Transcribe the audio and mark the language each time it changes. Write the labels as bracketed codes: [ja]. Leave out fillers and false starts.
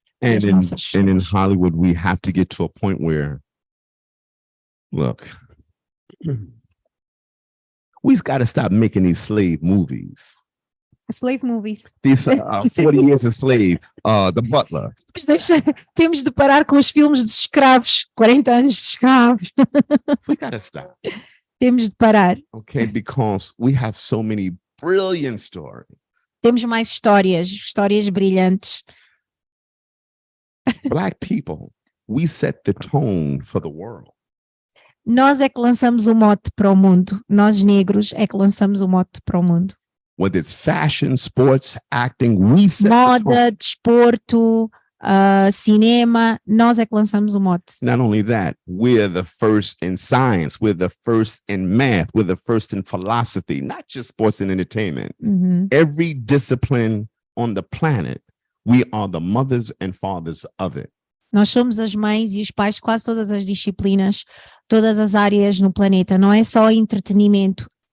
[en] And in Hollywood, we have to get to a point where, look, we've got to stop making these slave movies. Slave movies. These 40 years a slave, The Butler. [pt] Temos de parar com os filmes de escravos, 40 anos de escravos. [en] We got to stop. [pt] Temos de parar. [en] Okay, because we have so many brilliant stories. [pt] Temos mais histórias brilhantes. [en] Black people, we set the tone for the world. [pt] Nós é que lançamos o mote para o mundo. Nós negros é que lançamos o mote para o mundo. [en] Whether it's fashion, sports, acting, we set [pt] moda, [en] the tone. [pt] desporto, cinema, nós é que lançamos o mote. [en] Not only that, we're the first in science, we're the first in math, we're the first in philosophy, not just sports and entertainment. Every discipline on the planet, we are the mothers and fathers of it. [pt] Nós somos as mães e os pais de quase todas as disciplinas, todas as áreas no planeta. Não é só entretenimento.